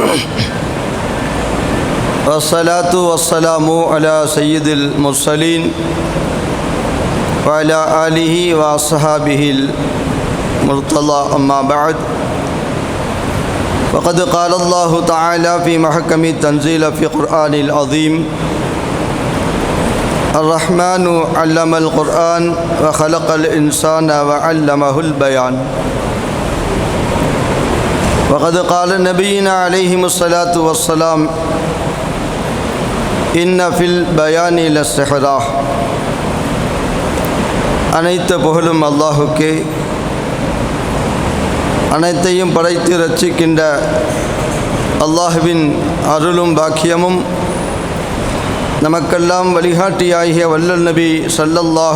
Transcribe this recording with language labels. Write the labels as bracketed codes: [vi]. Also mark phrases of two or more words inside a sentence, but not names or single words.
[ar] والصلاة والسلام على سيد المرسلين و على آله و أصحابه المرتضى. أما بعد. فقد قال الله تعالى في محكم التنزيل في القرآن العظيم. الرحمن علم القرآن وخلق الإنسان وعلمه البيان. وقد قال نبينا عليه الصلاة والسلام إن في البيان للسحرة. [ta] அனைத்த புகழும் அல்லாஹுக்கே. அனைத்தையும் படைத்து ரட்சிக்கின்ற அல்லாஹுவின் அருளும் பாக்கியமும் நமக்கெல்லாம் வழிகாட்டியாகிய வல்லல் நபி ஸல்லல்லாஹு